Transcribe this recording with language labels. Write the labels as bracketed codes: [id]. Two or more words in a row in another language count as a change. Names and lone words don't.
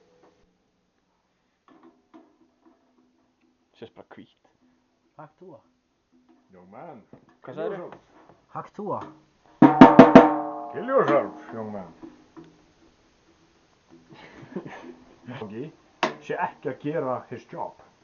[is] Sést bara hvít. Haktúa. [en] Young man. [is] Hvað [en] Kill [is] sagðirðu? [en] yourself. [is] Haktúa. [en] Kill yourself, young man. [is] Sé ekki að gera [en] his job.